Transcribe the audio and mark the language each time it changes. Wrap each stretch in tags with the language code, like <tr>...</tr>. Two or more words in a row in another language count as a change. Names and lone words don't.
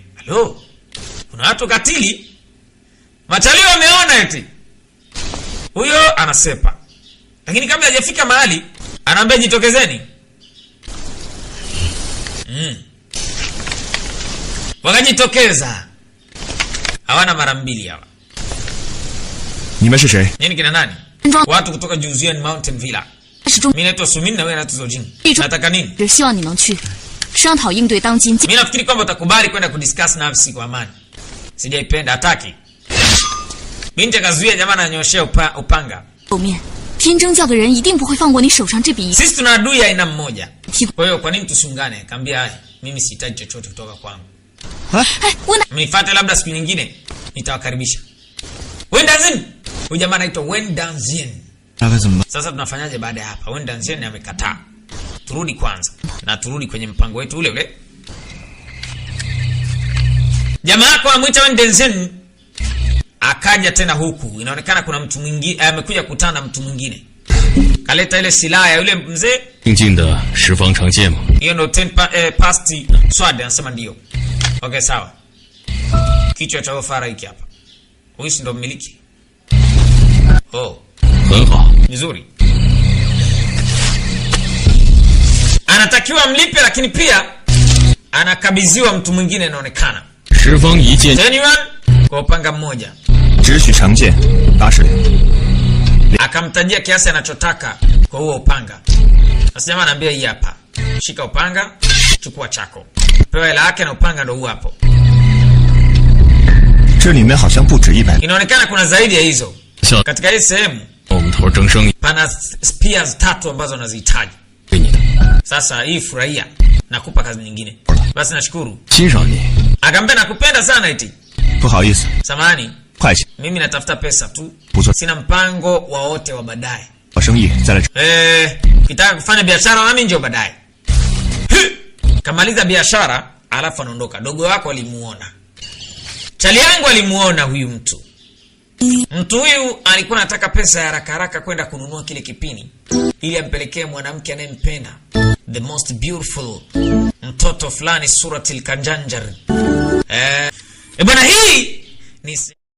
<sw>Halo. Kuna watu katili. Machalio wameona eti. Huyo anasepa. Lakini kabla hajafika mahali, anaambia jitokezeni. Wakajitokeza. Hawana mara mbili hawa.</sw> <zh>你们是谁？</zh> <sw>Nini kina nani? Watu kutoka Juzian Mountain Villa. Mimi naitwa Sumin na wewe unaitwa Zojin. Nataka nini?</sw> <zh>只希望你能去商讨应对当今</zh> <sw>Mimi nafikiri kwamba utakubali kwenda kudiscuss na afisi kwa amani. Sijaipenda, hataki. Binti akazuia, jamaa ananyoshea upanga.</sw> <zh>后面天征教的人一定不会放过你手上这笔。</zh> <sw>Sisi tuna adui aina mmoja. Kwa hiyo kwa nini tusiungane? Kaambia mimi sihitaji chochote kutoka kwangu.</sw> <zh>哎，温达，</zh> <sw>Mnifuate labda siku nyingine nitawakaribisha. Wendanzin. Huyu jamaa anaitwa Wendanzin.</sw> <zh>大概怎么办？</zh> <sw>Sasa tunafanyaje baada ya hapa? Wendanzin amekataa. Turudi kwanza na turudi kwenye mpango wetu ule ule. Jamaa yako anamuita Wendanzin akaja tena huku. Inaonekana kuna mtu mwingine amekuja kukutana na mtu mwingine. Kaleta ile silaha ya yule mzee.</sw> <zh>新进的十方长剑吗？</zh> <sw>Hiyo ndo 10</sw> <en>past sword,</en> <sw>anasema ndio. Okay, sawa. Kichwa cha Ofara hiki hapa. Huyu ndo mmiliki. Oh,</sw> <zh>很好，</zh> <sw>nzuri. Anatakiwa mlipe, lakini pia anakabidhiwa mtu mwingine inaonekana.</sw> <zh>十方一剑</zh> <sw>Anyone? Kwa upanga mmoja.</sw> <zh>只许长剑，80两。</zh> <sw>Akamtajia kiasi anachotaka kwa huo upanga. Sasa jamaa anaambia hii hapa. Shika upanga, chukua chako. Pewa hela yake na upanga ndo huu hapo.</sw> <zh>这里面好像不止100。</zh> <sw>Inaonekana kuna zaidi ya hizo.</sw> <zh>小</zh> <sw>Katika hii sehemu</sw> <zh>我们头争生意</zh> <sw>pana spears 3 ambazo nazihitaji.</sw> <zh>给你的，</zh> <sw>Sasa hii furahia, nakupa kazi nyingine. Basi nashukuru.</sw> <zh>欣赏你。</zh> <sw>Akamwambia nakupenda sana eti.</sw> <zh>不好意思，</zh> <sw>Samahani,</sw> <zh>会计，</zh> <sw>mimi natafuta pesa tu.</sw> <zh>不错，</zh> <sw>Sina mpango wowote wa baadaye.</sw> <zh>做生意再来。</zh> <sw>Kitaka kufanya biashara nami njoo baadaye. Kamaliza biashara, alafu anaondoka. Dogo wako alimuona. Chali yangu alimuona huyu mtu. Mtu huyu alikuwa anataka pesa ya haraka haraka kwenda kununua kile kipini ili ampelekee mwanamke anayempenda,</sw> <en>the most beautiful</en> <sw>mtoto fulani Suratil Kanjanjar. Bwana, hii ni</sw>